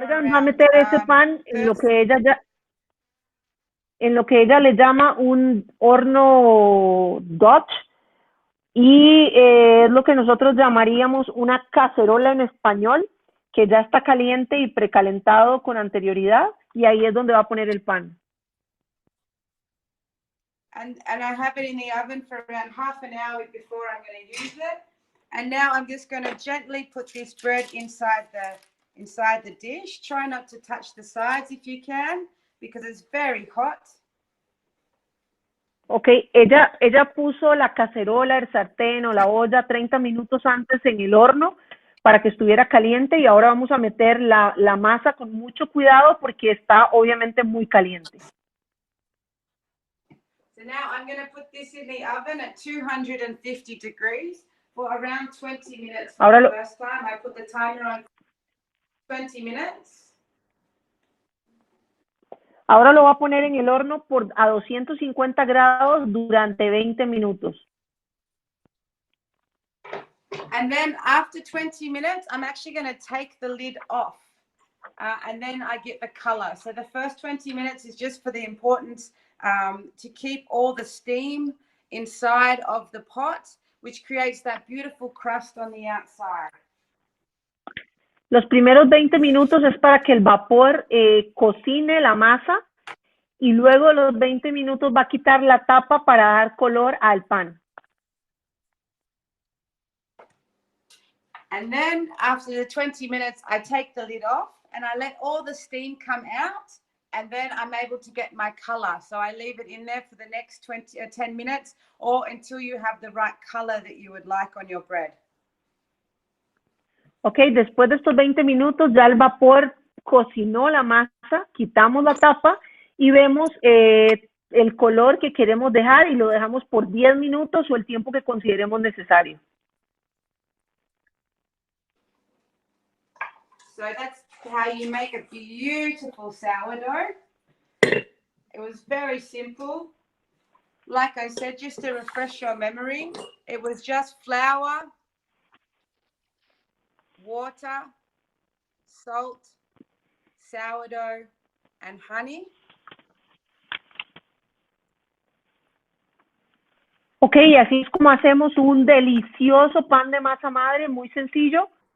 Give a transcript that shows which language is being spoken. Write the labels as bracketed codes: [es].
[es] Morgan va a meter ese pan en lo que ella ya... en lo que ella le llama un horno Dutch y es lo que nosotros llamaríamos una cacerola en español, que ya está caliente y precalentado con anterioridad, y ahí es donde va a poner el pan. [en] And I have it in the oven for around half an hour before I'm going to use it. And now I'm just going to gently put this bread inside the dish. Try not to touch the sides if you can, because it's very hot. [es] Ok, ella puso la cacerola, el sartén o la olla 30 minutos antes en el horno para que estuviera caliente, y ahora vamos a meter la masa con mucho cuidado porque está obviamente muy caliente. [en] So now I'm going to put this in the oven at 250 degrees for around 20 minutes. For the first time, I put the timer on 20 minutes. [es] Ahora lo va a poner en el horno a 250 grados durante 20 minutos. [en] And then after 20 minutes, I'm actually going to take the lid off. And then I get the color. So the first 20 minutes is just for the importance to keep all the steam inside of the pot, which creates that beautiful crust on the outside. [es] Los primeros 20 minutos es para que el vapor cocine la masa, y luego los 20 minutos va a quitar la tapa para dar color al pan. [en] And then after the 20 minutes, I take the lid off and I let all the steam come out, and then I'm able to get my color. So I leave it in there for the next 10 minutes or until you have the right color that you would like on your bread. [es] Ok, después de estos 20 minutos ya el vapor cocinó la masa, quitamos la tapa y vemos el color que queremos dejar, y lo dejamos por 10 minutos o el tiempo que consideremos necesario. [en] So that's how you make a beautiful sourdough. It was very simple. Like I said, just to refresh your memory, it was just flour, water, salt, sourdough, and honey. [es] Ok, y así es como hacemos un delicioso pan de masa madre, muy sencillo.